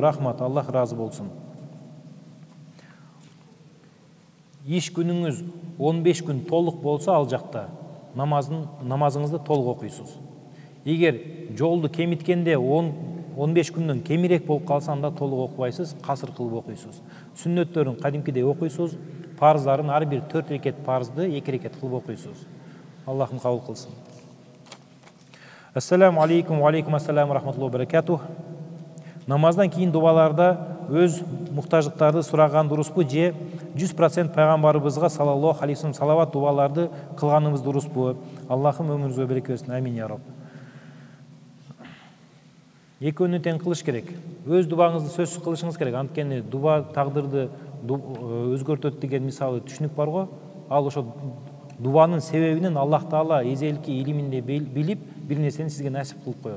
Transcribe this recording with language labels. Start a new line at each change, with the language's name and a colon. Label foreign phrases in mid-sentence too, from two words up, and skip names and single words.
Kyrgyz: Рахмат, Аллах разы болсун. Иш күнүңүз 15 күн толук болсо, ал жакта намазыңызды толук окуйсуз. Эгер жолду кемиткенде 15 күндөн кемирээк болуп калса, анда толук окубайсыз, касыр кылып окуйсуз. Сүннөттөрүн кадимкидей окуйсуз, парыздарын ар бир 4 рекет парызды 2 рекет кылып окуйсуз. Аллахым кабыл кылсын.
Arabic: السلام عليكم، وعليكم السلام، رحمة الله وبركاته.
Kyrgyz: Намаздан кийин дубаларда өз муктаждыктарды сураган дуруспу же 100% пайгамбарыбызга
Arabic: صلى الله عليه وسلم
Kyrgyz: салават дубаларды кылганыбыз дуруспу? Аллахым өмүрүңүзгө береке берсин.
Arabic: آمين يا رب.
Kyrgyz: Экөөнү тең кылыш керек. Өз дубаңызды сөзсүз кылышыңыз керек. Анткени дуба тагдырды өзгөртөт деген мисалы түшүнүк бар го. Ал ошо дубанын себебинен Аллах Таала эзелки илиминде билип, бир нерсени сизге насип кылып коет.